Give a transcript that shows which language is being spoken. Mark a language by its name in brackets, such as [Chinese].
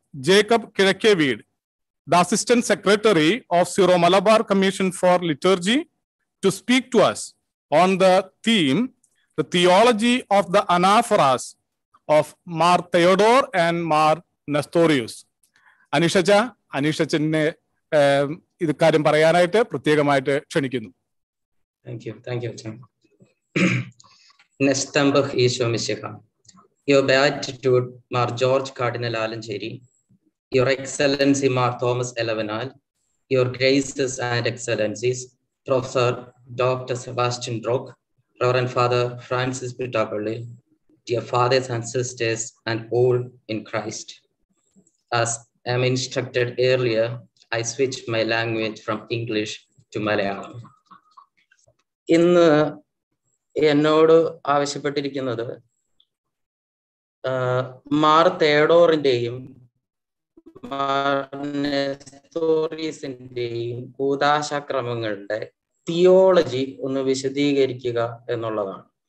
[English] Jacob Kirakkevid, the Assistant Secretary of Syro-Malabar Commission for Liturgy, to speak to us on the theme, the theology of the anaphoras of Mar Theodore and Mar Nestorius. [Malayalam] Anishachane ഇത് കാര്യം പറയാനായിട്ട് പ്രത്യേകമായിട്ട് ക്ഷണിക്കുന്നു. [English] Thank you, John. Nestambach Isho Mishicha. Your Beatitude, Mar George Cardinal Alancheri, Your Excellency Mar Thomas Elevenal, Your Graces and Excellencies, Professor Dr. Sebastian Brock, Reverend Father Francis Pitapalli, dear fathers and sisters, and all in Christ. As I am instructed earlier, I switched my language from English to Malayalam. [Malayalam] ഇന്ന് എന്നോട് ആവശ്യപ്പെട്ടിരിക്കുന്നത് Mar തേഡോറിന്റെയും Mar നെസ്തോറിയസിന്റെയും കൂദാശക്രമങ്ങളുടെ theology ഒന്ന് വിശദീകരിക്കുക എന്നുള്ളതാണ്.